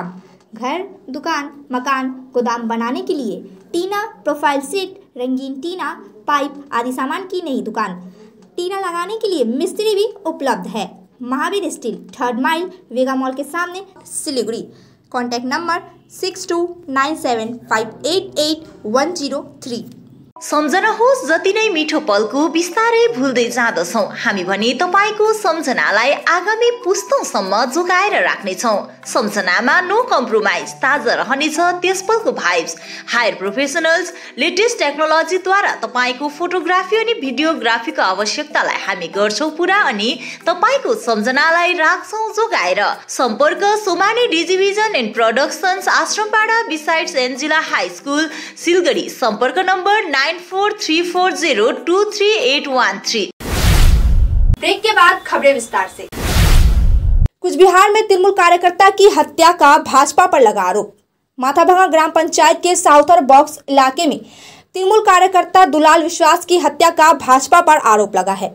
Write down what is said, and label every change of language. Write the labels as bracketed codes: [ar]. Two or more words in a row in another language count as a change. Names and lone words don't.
[hi] घर, दुकान, मकान, गोदाम बनाने के लिए टीना प्रोफाइल सीट, रंगीन टीना, पाइप आदि सामान की नई दुकान। टीना लगाने के लिए मिस्त्री भी उपलब्ध है। महावीर स्टील, 3rd माइल, वेगा मॉल के सामने, सिलीगुड़ी। कॉन्टैक्ट नंबर 6297588103। [ne] सम्झनुहोस्, जति नै मिठो पलको बिस्तारै भुल्दै जाँदछौँ हामी भने तपाईँको सम्झनालाई आगामी पुस्तौँसम्म जोगाएर राख्नेछौँ। सम्झनामा [en] no compromise, [ne] ताजा रहनेछ त्यस पलको भाइब्स। [en] higher professionals, [ne] लेटेस्ट टेक्नोलोजीद्वारा तपाईँको फोटोग्राफी अनि भिडियोग्राफीको आवश्यकतालाई हामी गर्छौँ पुरा अनि तपाईँको सम्झनालाई राख्छौँ जोगाएर। सम्पर्क सोमानी डिजिभिजन एन्ड प्रोडक्सन्स, आश्रमपाडा बिसाइड्स एन्जिला हाई स्कुल, सिलगढी। सम्पर्क नम्बर 9434023813। [hi] ब्रेक के बाद खबरें विस्तार से। कुछ बिहार में तृणमूल कार्यकर्ता की हत्या का भाजपा पर लगा आरोप। माथाभांगा ग्राम पंचायत के साउथर बॉक्स इलाके में तृणमूल कार्यकर्ता दुलाल विश्वास की हत्या का भाजपा पर आरोप लगा है।